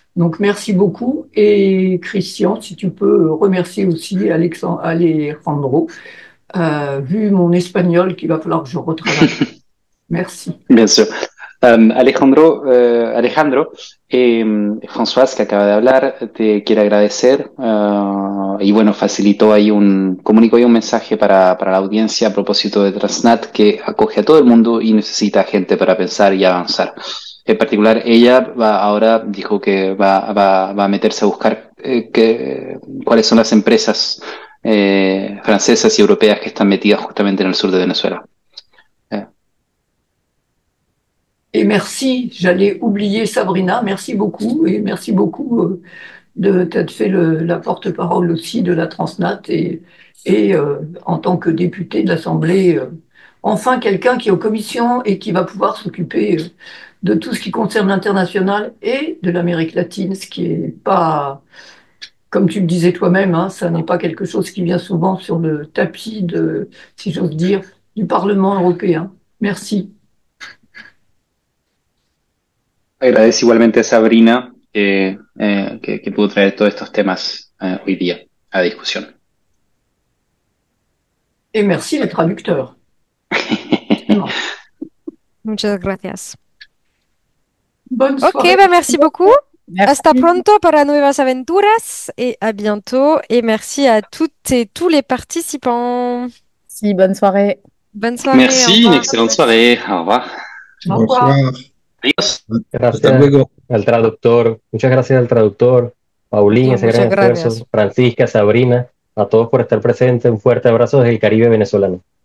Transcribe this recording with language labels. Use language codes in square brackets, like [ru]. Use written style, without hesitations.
[fr] Donc, merci beaucoup. Et Christian, si tu peux remercier aussi Alejandro, vu mon espagnol qu'il va falloir que je retravaille. Merci. Bien sûr. [es] Alejandro, Françoise, que acaba de hablar, te quiere agradecer y bueno, comunicó ahí un mensaje para la audiencia a propósito de Transnat que acoge a todo el mundo y necesita gente para pensar y avanzar. En particular, ella ahora dijo que va a meterse a buscar cuáles son las empresas francesas y europeas que están metidas justamente en el sur de Venezuela. [fr] Et merci, j'allais oublier Sabrina, merci beaucoup et merci beaucoup de t'être fait la porte-parole aussi de la Transnat et en tant que député de l'Assemblée, enfin quelqu'un qui est aux commissions et qui va pouvoir s'occuper de tout ce qui concerne l'international et de l'Amérique latine, ce qui est pas, comme tu le disais toi-même, hein, ça n'est pas quelque chose qui vient souvent sur le tapis si j'ose dire, du Parlement européen. Merci. [es] Agradezco igualmente a Sabrina que pudo traer todos estos temas hoy día a discusión. [fr] Et merci les traducteurs. [es] Muchas gracias. [fr] Bonne soirée. Ok, merci beaucoup. Merci. [es] Hasta pronto para nuevas aventuras [fr] et à bientôt. Et merci à toutes et tous les participants. Si, bonne soirée. Bonne soirée. Merci, une excellente soirée. Au revoir. Au revoir. [es] Adiós. Gracias al traductor, muchas gracias al traductor, Paulín, ese gran esfuerzo, Francisca, Sabrina, a todos por estar presentes. Un fuerte abrazo desde el Caribe venezolano.